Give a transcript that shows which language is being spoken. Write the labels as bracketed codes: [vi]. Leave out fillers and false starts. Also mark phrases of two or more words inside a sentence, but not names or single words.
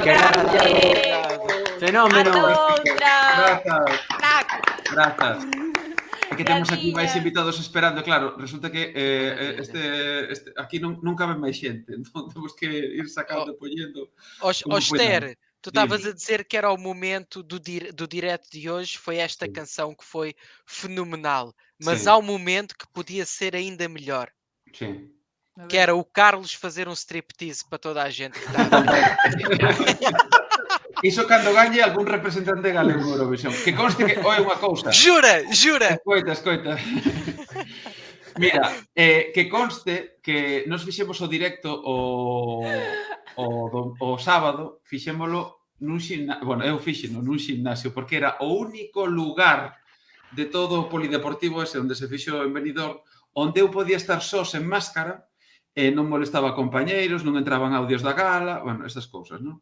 [gl] Fenómeno. Grazas, Crack. grazas. É que temos aquí máis Graciña. invitados esperando, claro, resulta que aquí non cabe máis xente, entón temos que ir sacando e poñendo. [pt] Como Oster, tu estavas Diz. a dizer que era o momento do direto de hoje, foi esta canção que foi fenomenal, mas Sim. há um momento que podia ser ainda melhor, [gl] Sí. [pt] que era o Carlos fazer um striptease para toda a gente que está. [gl] Iso cando gañe algún representante galego en Eurovisión. Que conste que, oi, unha cousa. Jura, jura! Escoita. Mira, que conste que nos fixemos o directo o sábado, fixémolo nun gimnasio, bueno, eu fixeno nun gimnasio, porque era o único lugar de todo o polideportivo ese onde se fixo en Benidorm, onde eu podía estar só sen máscara, e non molestaba a compañeiros, non entraban audios da gala, bueno, estas cousas, non?